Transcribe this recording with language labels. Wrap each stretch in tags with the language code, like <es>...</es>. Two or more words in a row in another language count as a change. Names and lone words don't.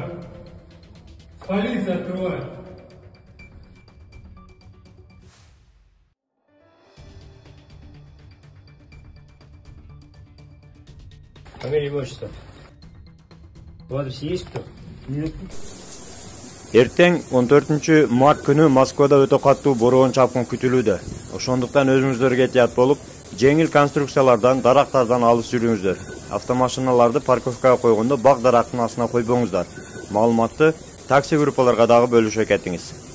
<ru>Полиция открывает. Фамилия, имущество. В адресе есть кто? Нет.</ru> <ky>Эртең 14 март күнү Москвада өтө каттуу бороон чапкын күтүлүүдө. Ошондуктан өзүңүздөргө этият болуп, жеңил конструкциялардан, дарактардан алыс жүрүңүздөр. Автомашиналарды парковкага койгондо бак дарактын астына койбоңуздар. Маалыматты такси группаларга дагы бөлүшө кетиңиз.</ky>